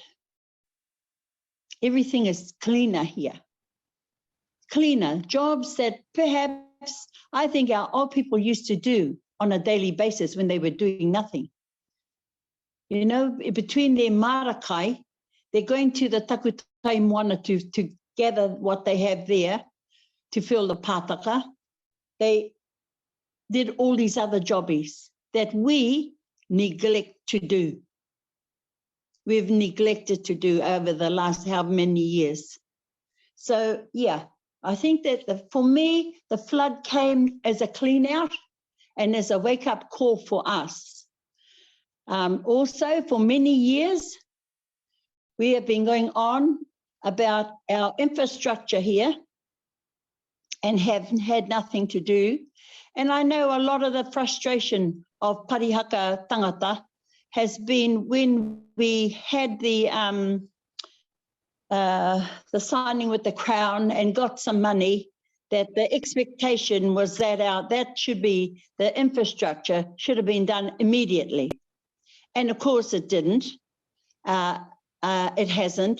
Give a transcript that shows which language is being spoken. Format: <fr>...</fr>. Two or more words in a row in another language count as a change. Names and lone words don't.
<en>Everything is cleaner here. Cleaner, jobs that perhaps I think our old people used to do on a daily basis when they were doing nothing. You know, between their marae, they're going to the</en> <mi>takutai moana</mi> <en>to gather what they have there to fill the pātaka. They did all these other jobbies that we neglect to do. We've neglected to do over the last how many years. So, yeah, I think that for me, the flood came as a clean out and as a wake-up call for us. Also, for many years, we have been going on about our infrastructure here and have had nothing to do. And I know a lot of the frustration of parihaka tangata has been when we had the signing with the Crown and got some money, that the expectation was that the infrastructure should have been done immediately. And of course it didn't. It hasn't.</en>